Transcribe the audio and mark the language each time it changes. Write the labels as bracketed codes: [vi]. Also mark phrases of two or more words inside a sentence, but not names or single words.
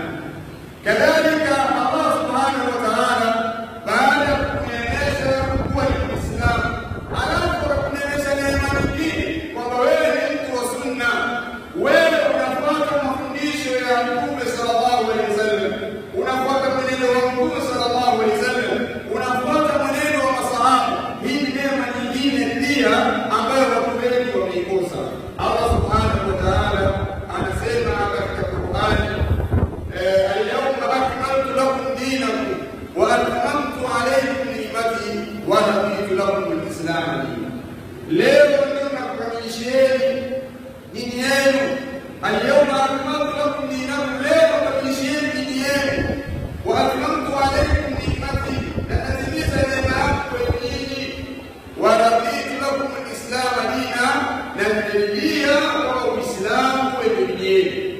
[sw] Kadhalika Allah [ar] سبحانه وتعالى [sw] baada ya kukuneemesha kuwa ni Muislamu, alafu akakuneemesha neema nyingine kwamba wewe ni mtu wa sunna, wewe unafuata mafundisho ya Mtume [ar] صلى الله عليه وسلم, [sw] unafuata mwenendo wa Mtume [ar] صلى الله عليه وسلم, [sw] unafuata mwenendo wa masahaba. Hii ni neema nyingine pia ambayo watu wengi wameikosa. Allah [ar] سبحانه وتعالى [sw] anasema katika Qur'ani, [ar] اليوم أكملت لكم دينكم وأتممت عليكم نعمتي ورضيت لكم الإسلام دينا. [sw] Leo ndio nakukamilishieni dini yenu. [ar] اليوم أكملت لكم دينكم, [sw] leo nakukamilishieni dini yenu. [ar] وأتممت عليكم نعمتي, [sw] na natimiza neema yangu kwenu nyinyi. [ar] ورضيت لكم الإسلام دينا, [sw] na naridhia kwa Uislamu kwenu nyinyi.